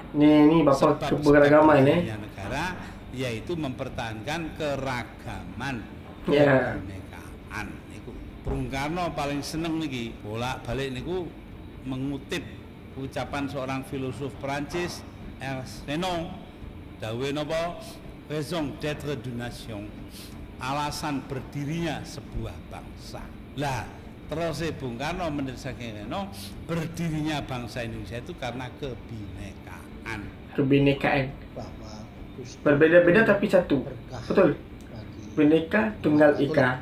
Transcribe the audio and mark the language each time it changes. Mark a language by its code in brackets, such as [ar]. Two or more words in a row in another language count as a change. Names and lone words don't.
[id] Ini Bapak keberagaman negara yaitu mempertahankan keragaman kebinekaan. [jv] Niku Bung Karno paling seneng niki bolak-balik niku [id] mengutip ucapan seorang filosof [jv] Prancis Ernest Renan, dawuhe napa? [fr] Raison d'être d'une nation. [id] Alasan berdirinya sebuah bangsa. Lah terus Bung Karno mendesakan Reno, berdirinya bangsa Indonesia itu karena kebinekaan. Kebinekaan. Berbeda-beda tapi satu. Betul. Bineka Tunggal Ika.